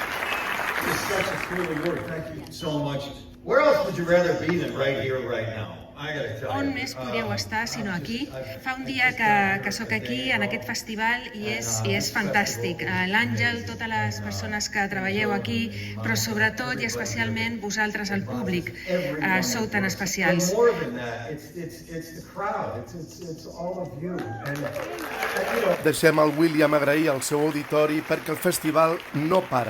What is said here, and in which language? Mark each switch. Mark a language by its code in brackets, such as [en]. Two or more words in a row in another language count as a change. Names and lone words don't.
[en] Thank you so much. Where else would you rather be than right here, right now? [ca] On més podríeu estar sinó aquí? Fa un dia que sóc aquí, en aquest festival, i és fantàstic. L'Àngel, totes les persones que treballeu aquí, però sobretot i especialment vosaltres, el públic, sou tan especials. Deixem al William agrair al seu auditori perquè el festival no para.